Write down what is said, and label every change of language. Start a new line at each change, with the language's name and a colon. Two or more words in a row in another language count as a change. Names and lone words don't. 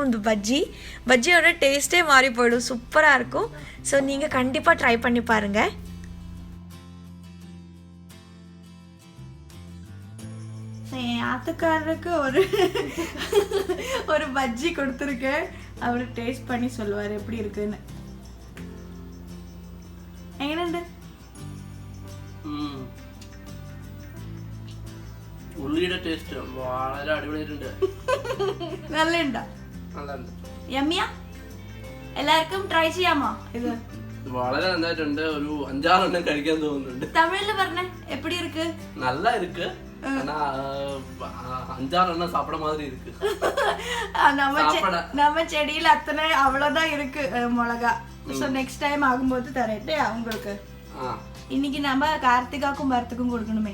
Tamil: இந்த பஜ்ஜியோட டேஸ்ட்டே மாறி போயிடும், சூப்பராக இருக்கும்.
English: ஸோ
Tamil: நீங்கள் கண்டிப்பாக ட்ரை பண்ணி பாருங்கள். என் ஆத்துக்காரருக்கு ஒரு பஜ்ஜி கொடுத்துருக்கேன். அவர் டேஸ்ட் பண்ணி சொல்லுவார் எப்படி இருக்குன்னு.
Malayalam: എങ്ങനെയുണ്ട്? ഉള്ളിയുടെ ടേസ്റ്റ് വളരെ അടിപൊളിയായിട്ടുണ്ട്. നല്ലുണ്ടോ? യമ്മിയാ? എല്ലാവർക്കും ട്രൈ ചെയ്യാമോ ഇത്? വളരെ നന്നായിട്ടുണ്ട്. ഒരു 5-6 എണ്ണം കഴിക്കാൻ തോന്നുന്നുണ്ട്. തമിഴില് പറഞ്ഞേ
Tamil: எப்படி இருக்கு? நல்லா இருக்கு. ஆனா 5-6 எண்ணம் சாப்பிட மாதிரி இருக்கு. நம்ம செடியில அத்தனை அவ்வளவுதான் இருக்கு மிளகா.
English: so next time
Tamil: ஆகும்போது தரேன் உங்களுக்கு. இன்னைக்கு நம்ம கார்த்திகாக்கும் பரத்துக்கும் கொடுக்கணுமே.